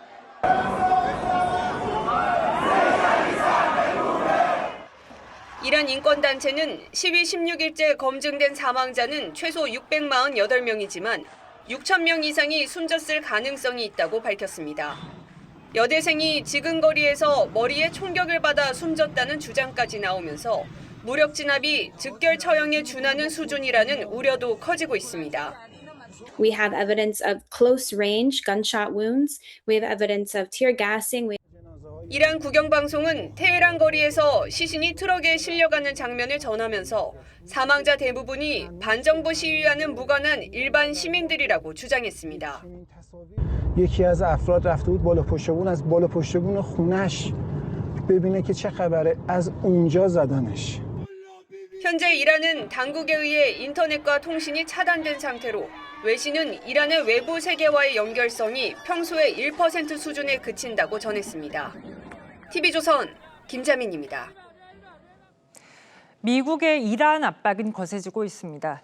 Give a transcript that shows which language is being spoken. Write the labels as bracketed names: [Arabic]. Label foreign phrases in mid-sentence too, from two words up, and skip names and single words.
[Korean] 이란 인권단체는 시위 16일째 검증된 사망자는 최소 648명이지만 6천 명 이상이 숨졌을 가능성이 있다고 밝혔습니다. 여대생이 지근거리에서 머리에 총격을 받아 숨졌다는 주장까지 나오면서 무력 진압이 즉결 처형에 준하는 수준이라는 우려도 커지고 있습니다. [English] We have evidence of close range gunshot wounds. We have evidence of tear gassing. [Korean] 이란 국영방송은 테헤란 거리에서 시신이 트럭에 실려가는 장면을 전하면서 사망자 대부분이 반정부 시위와는 무관한 일반 시민들이라고 주장했습니다. [Persian] یکی از افراد رفته بود بالا پشت بون از بالا پشت بون خونش ببینه که چه خبره از اونجا زدنش. [Korean] 현재 이란은 당국에 의해 인터넷과 통신이 차단된 상태로 외신은 이란의 외부 세계와의 연결성이 평소의 1% 수준에 그친다고 전했습니다. TV조선 김자민입니다. 미국의 이란 압박은 거세지고 있습니다.